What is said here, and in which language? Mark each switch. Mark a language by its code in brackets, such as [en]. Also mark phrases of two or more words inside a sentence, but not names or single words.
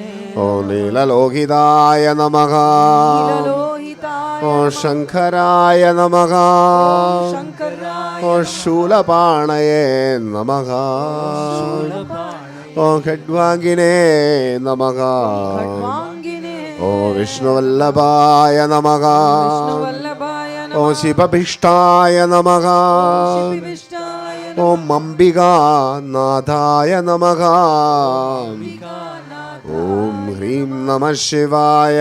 [sa] ഓം നീലലോഹിതായ നമഃ. नीललोहिताय ഓം ശങ്കരായ നമഃ. शंकराय ഓം ശൂലപാണയേ നമഃ. ഓം ഖഡ്വാംഗിനേ നമഃ. खड्वांगिने ഓം വിഷ്ണുവല്ലഭായ നമഃ. വിഷ്ണുവല്ലഭായ ഓം ശിവഭിഷ്ടായ നമഃ. ശിവവിഷ്ടായ ഓം അംബികാനാഥായ നമഃ. ഓം ഹ്രീം നമഃ ശിവായ.